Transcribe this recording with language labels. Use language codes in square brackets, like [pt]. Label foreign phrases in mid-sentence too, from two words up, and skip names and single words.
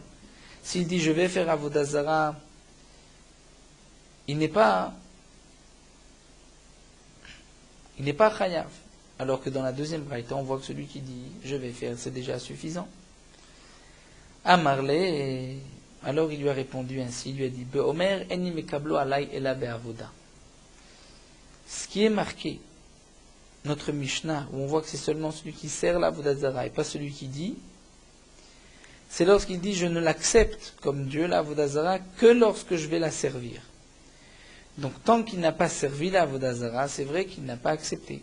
[fr] S'il dit, je vais faire [he] עבודה זרה, [fr] il n'est pas chayav. Alors que dans la deuxième braïta, on voit que celui qui dit, je vais faire, c'est déjà suffisant. Amarle, alors il lui a répondu ainsi, il lui a dit, [he] באומר איני מקבלו עלי אלא בעבודה. [fr] Ce qui est marqué, notre Mishnah, où on voit que c'est seulement celui qui sert l' [he] עבודה זרה [fr] et pas celui qui dit, c'est lorsqu'il dit, je ne l'accepte comme Dieu, l' [he] עבודה זרה, [fr] que lorsque je vais la servir. Donc tant qu'il n'a pas servi l' [he] עבודה זרה, [fr] c'est vrai qu'il n'a pas accepté.